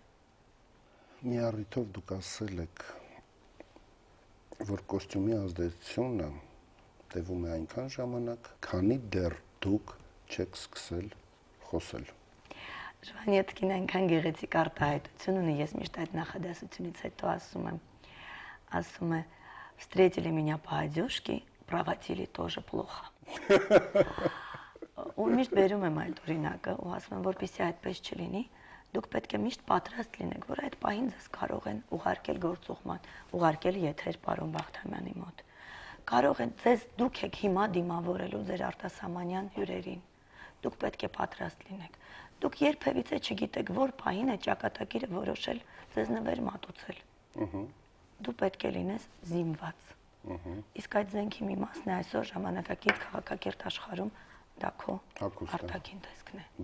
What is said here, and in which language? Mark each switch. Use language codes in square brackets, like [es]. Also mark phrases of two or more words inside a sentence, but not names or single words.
[hy] Մի առիթով դուք ասել եք, որ կոստյումի ազդեցությունը տևում է այնքան ժամանակ, քանի դեռ դուք չեք սկսել խոսել։ Ժվանյետկին այնքան գեղեցիկ արտահայտություն ունի, ես միշտ այդ նախադասությունից հետո ասում է, [ru] встретили меня по-одежке, проводили тоже плохо։ [hy] Ու միշտ բերում եմ այդ օրինակը ու ասում եմ, որպեսզի այդպես չլինի, դուք պետք է միշտ պատրաստ լինեք, որ այդ պահին ձեզ կարող են ուղարկել գործուղման, ուղարկել եթեր պարոն Բախթամյանի մոտ։ Կարող են դուք եք հիմա դիմավորելու ձեր արտասահմանյան հյուրերին։ Դուք պետք է պատրաստ լինեք։ Դուք երբևիցե չգիտեք, որ պահին է ճակատագիրը որոշել ձեզ նվեր մատուցել։ Դու պետք է լինես զինված։ Իսկ այդ զենքի մի մասն է այսօր ժամանակակից քաղաքակիրթ աշխարհում դա քո արտաքին տեսքն է։